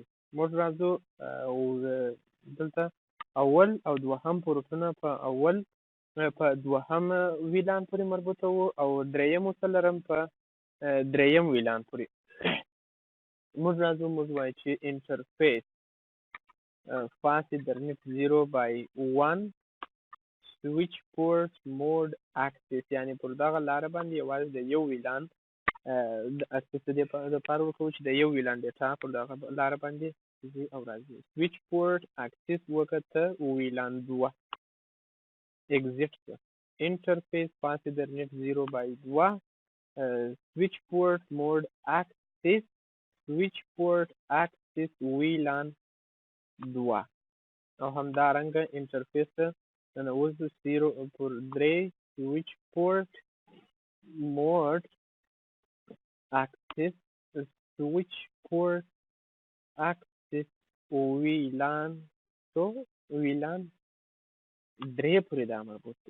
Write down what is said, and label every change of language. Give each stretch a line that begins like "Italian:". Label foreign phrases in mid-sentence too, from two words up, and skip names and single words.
Pashto: موږ راځو دلته اول او دوهم پورټونه په دوهم ویلان پورې مربوطه وو او دریم او څلورم په دریم ویلان پورې. موږ راځو موږ وایو چې
English: interface FastEthernet 0/1 switchport mode access,
Pashto: یعنی پر دغه لاره باندې یوازې د یو ویلان د اکسس لپاره وکړو چې د یو ویلان ډیټا پر دغه لاره باندې ځي او راځي.
English: switchport access وکړه vlan 2 exit شه. interface FastEthernet 0/2 switchport mode access switchport access vlan 2
Pashto: او همدارنګه
English: انټرفیس ننوځو 0/3 switchport mode access switchport access vlan 3
Pashto: پورې دا مربوط دی.